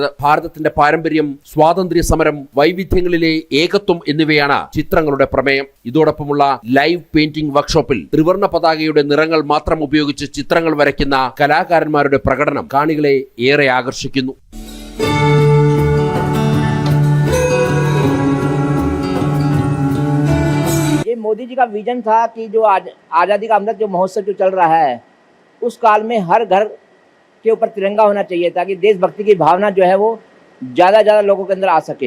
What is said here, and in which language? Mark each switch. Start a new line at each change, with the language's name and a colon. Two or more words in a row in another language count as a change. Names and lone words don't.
Malayalam: ഭാരതത്തിന്റെ പാരമ്പര്യം, സ്വാതന്ത്ര്യ സമരം, വൈവിധ്യങ്ങളിലെ ഏകത്വം എന്നിവയാണ് ചിത്രങ്ങളുടെ പ്രമേയം. ഇതോടൊപ്പമുള്ള ലൈവ് പെയിന്റിംഗ് വർക്ക്ഷോപ്പിൽ ത്രിവർണ്ണ പതാകയുടെ നിറങ്ങൾ മാത്രം ഉപയോഗിച്ച് ചിത്രങ്ങൾ വരയ്ക്കുന്ന കലാകാരന്മാരുടെ പ്രകടനം കാണികളെ ഏറെ ആകർഷിക്കുന്നു.
Hindi: मोदी जी का विजन था कि जो आज़ादी का अमृत जो महोत्सव जो चल रहा है उस काल में हर घर के ऊपर तिरंगा होना चाहिए ताकि देशभक्ति की भावना जो है वो ज़्यादा लोगों के अंदर आ सके।